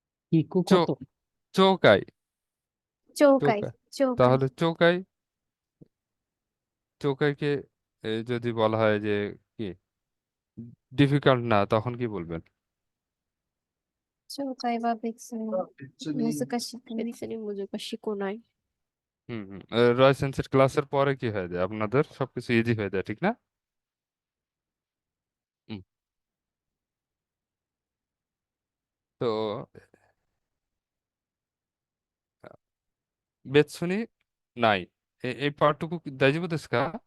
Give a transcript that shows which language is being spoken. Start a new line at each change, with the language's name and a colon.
Japanese: 聞く চো こと。 চৌকাই, 鳥海 চৌকাই। 鳥海
Bangla: তাহলে চৌকাই, চৌকাইকে যদি বলা হয় যে কি ডিফিকাল্ট না, তখন কি বলবেন?
Japanese: 鳥海は別に難しくない。 বেতসুনি মুজুকাশি কোনাই।
Bangla: হুম হুম, রয় সেন্সের ক্লাসের পরে কি হয়ে যায়, আপনাদের সবকিছু ইজি হয়ে যায়, ঠিক না? হুম, তো
Japanese: বেতসুনি নাই,
Bangla: এই পার্টটুকু
Japanese: দাইজবু দেশু কা?